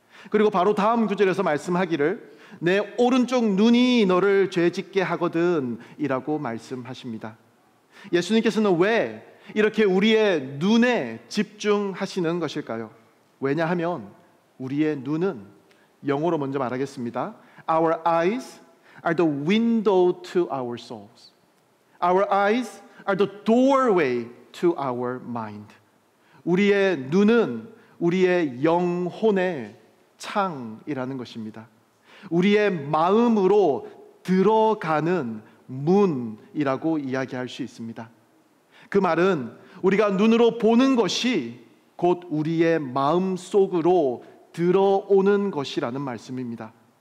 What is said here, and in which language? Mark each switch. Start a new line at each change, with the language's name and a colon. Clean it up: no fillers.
Korean: 그리고 바로 다음 구절에서 말씀하기를 내 오른쪽 눈이 너를 죄짓게 하거든 이라고 말씀하십니다. 예수님께서는 왜 이렇게 우리의 눈에 집중하시는 것일까요? 왜냐하면 우리의 눈은, 영어로 먼저 말하겠습니다.
English: Our eyes are the window to our souls. Our eyes are the doorway to our mind.
Korean: 우리의 눈은 우리의 영혼의 창이라는 것입니다. 우리의 마음으로 들어가는 문이라고 이야기할 수 있습니다. 그 말은 우리가 눈으로 보는 것이 곧 우리의 마음 속으로 들어오는 것이라는 말씀입니다.